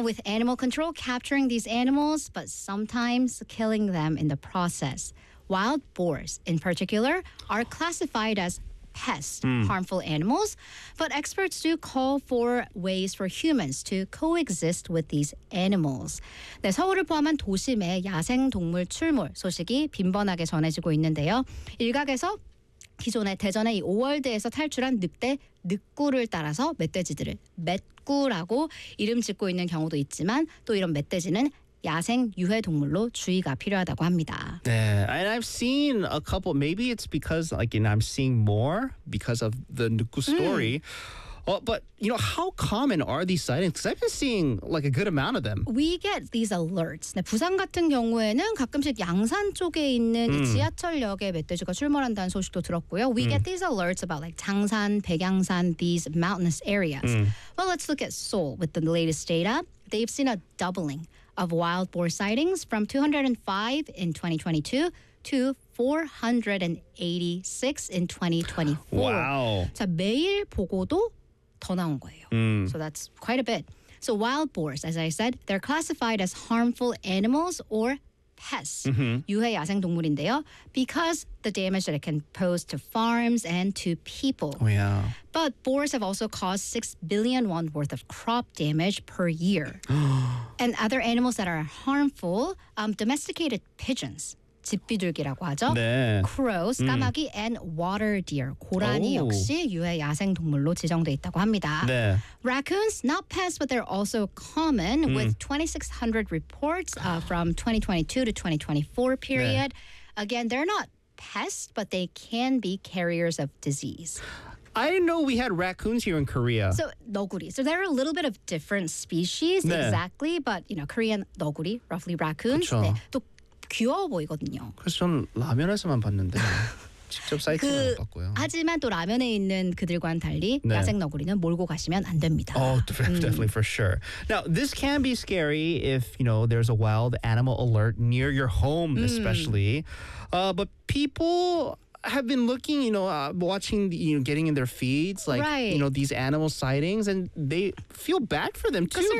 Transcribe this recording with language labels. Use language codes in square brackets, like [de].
[en] with animal control capturing these animals, but sometimes killing them in the process. Wild boars, in particular, are classified as pests, harmful animals. But experts do call for ways for humans to coexist with these animals. [ko] 네, 서울을 포함한 도심에 야생 동물 출몰 소식이 빈번하게 전해지고 있는데요. 일각에서 기존에 대전의 이 오월드에서 탈출한 늑대 늑구를 따라서 멧돼지들을 멧구라고 이름 짓고 있는 경우도 있지만 또 이런 멧돼지는 야생 유해 동물로 주의가 필요하다고 합니다. [en] 네, and I've seen a couple. Maybe it's because like you know, I'm seeing more because of the 늑구 story. But you know, how common are these sightings? Because I've been seeing like a good amount of them. We get these alerts. [ko] 네, 부산 같은 경우에는 가끔씩 양산 쪽에 있는 지하철역에 멧돼지가 출몰한다는 소식도 들었고요. [en] We get these alerts about like 장산, 백양산, these mountainous areas. Well, let's look at Seoul with the latest data. They've seen a doubling of wild boar sightings from 205 in 2022 to 486 in 2024. Wow. [ko] 자, 매일 보고도 더 나온 거예요. [en] So that's quite a bit. So wild boars, as I said, they're classified as harmful animals or pests. [ko] 유해 야생 동물인데요. [en] Because the damage that it can pose to farms and to people. Oh, yeah. But boars have also caused 6 billion won worth of crop damage per year. And other animals that are harmful, domesticated pigeons. [ko] 집비둘기라고 하죠. 네. [en] Crows, 까마귀, and water deer, 고라니 오. [ko] 역시 유해 야생 동물로 지정돼 있다고 합니다. 네. [en] Raccoons, not pests, but they're also common with 2,600 reports from 2022 to 2024 period. [ko] 네. [en] Again, they're not pests, but they can be carriers of disease. I didn't know we had raccoons here in Korea. So, 너구리. So, they're a little bit of different species, 네. exactly, but, you know, Korean 너구리, roughly raccoons. [ko] 그쵸. 네. 또 귀여워 보이거든요. 그래서 전 라면에서만 봤는데, 직접 사이트에서 그, 못 봤고요. 하지만 또 라면에 있는 그들과는 달리 네. 야생 너구리는 몰고 가시면 안 됩니다. [en] Oh, definitely, for sure. Now, this can be scary if, you know, there's a wild animal alert near your home, especially. But people... have been looking, you know, watching, you know, getting in their feeds, like, right. you know, these animal sightings, and they feel bad for them, too, though.